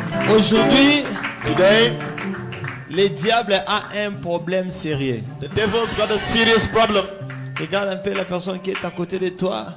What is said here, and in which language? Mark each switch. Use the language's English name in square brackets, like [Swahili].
[French] Aujourd'hui, le diable a un problème sérieux. [English] The devil's got a serious problem. [French] Regarde un peu la personne qui est à côté de toi.